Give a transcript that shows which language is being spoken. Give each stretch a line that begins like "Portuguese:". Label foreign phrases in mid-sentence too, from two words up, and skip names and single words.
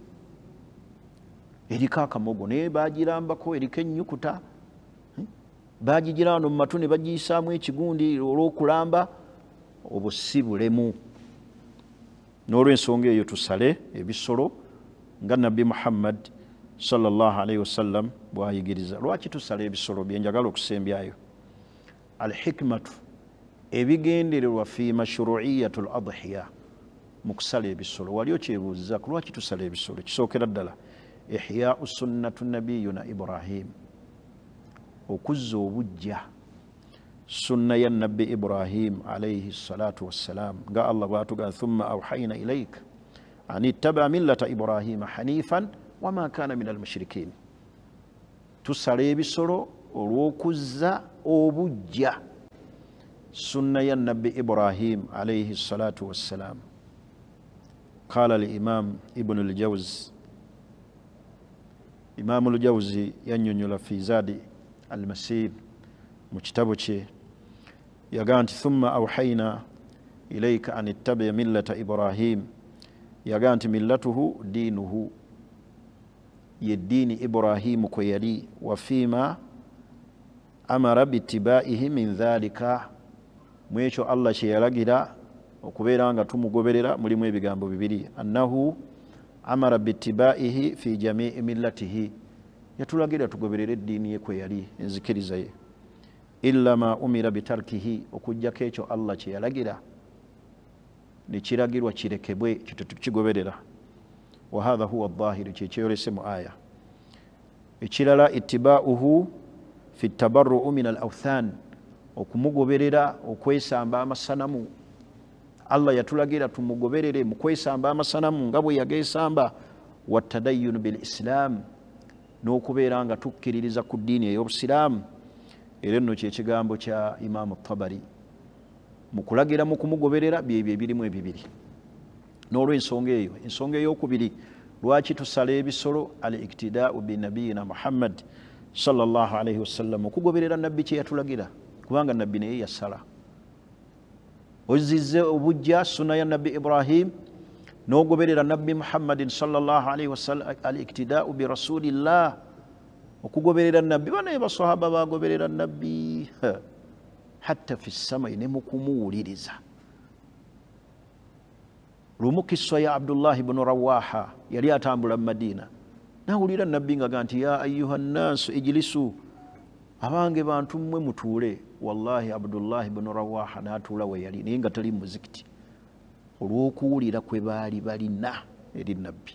Ganda: Eriko akamogo naye bagirambako, eriko ennyukuta, bagigira wano mu matu ne bagiyisaamu ekigundi olw'okulamba, obwo si bulemu. N'olw'ensonga eyo tusale ebisolo nga Nabbi Muhammad
Arabic: صلى الله عليه وسلم
Ganda: bw'ayigiriza. Lwaki tusala ebisolo bye njagala okusembyayo? Al-hikmatu, ebigendererwa
Arabic: في مشروعية الأضحية,
Ganda: mu kusala ebisolo. Wali okyebuuza lwaki tusala ebisolo? Kisookera ddala
Arabic: إحياء سنة نبينا إبراهيم,
Ganda: okuzza obujja sunna ya Nabbi Ibrahim
Arabic: عليه الصلاة والسلام,
Ganda: nga Allah bw'atugamba
Arabic: ثم أوحينا إليك أن اتبع ملة إبراهيم حنيفا وما كان من المشركين.
Ganda: Tusala ebisolo olw'okuzza obujja sunna ya Nabbi Ibrahim
Arabic: عليه الصلاة والسلام. قال الإمام ابن الجوزي,
Ganda: Imam al-Jawzi yannyonnyola fi Zadi al-Masir mu kitabo kye, yagaa nti
Arabic: ثم أوحينا إليك أن اتبع ملة إبراهيم,
Ganda: yagaa nti
Arabic: ملته دينه,
Ganda: ye ddiini Ibrahimu kwe yali,
Arabic: وفيما أمر باتباعه من ذلك,
Ganda: mu ekyo Allah kye yalagira okubeera nga tumugoberera mulimu ebigambo bibiri.
Arabic: أنه أمر باتباعه في جميع ملته,
Ganda: yatulagira tugoberere eddiini ye kwe yali, enzikiriza ye.
Arabic: إلا ما أمر بتركه,
Ganda: okujjako ekyo Allah kye yalagira nekiragirwa kirekebwe, kityo tukigoberera.
Arabic: وهذا هو الظاهر,
Ganda: kyeyolese mu aya.
Arabic: Ekirala اتباعه في التبرؤ من الأوثان,
Ganda: okumugoberera okwesamba amasanamu. Allah yatulagira tumugoberere mu kwesamba amasanamu nga bwe yagesamba.
Arabic: والتدين بالإسلام,
Ganda: n'okubeera nga tukkiririza ku ddiini ey'obusiraamu. Era nno kyekigambo kya Imam Tabari, mu kulagira mu kumugoberera byebyo ebirimu ebibiri. N'olw'ensonga eyo, ensonga ey'okubiri lwaki tusala ebisolo,
Arabic: الاقتداء بنبينا محمد صلى الله عليه وسلم,
Ganda: okugoberera nabbi kye yatulagira, kubanga nabbi naye yasala. Ozizze obujja sunna ya Nabbi Ibrahim, n'ogoberera Nabbi Muhammadin
Arabic: صلى الله عليه وسلم, الاقتداء برسول الله,
Ganda: okugoberera nabbi. Banaye basahaba bagoberera nabbi
Arabic: حتى في السماع,
Ganda: ne mukumuwuliriza. Lumu kissa ya Abdullah ibn Rawaha, yali atambula mu Madina, nawulira nabbi nga ganti
Arabic: يا أيها الناس اجلسوا,
Ganda: abange bantu mmwe mutuule. Wallahi Abdullah ibn Rawaha n'atuula we yali, naye nga tali muzikiti, olw'okuwulira kwe baali balina eri nabbi.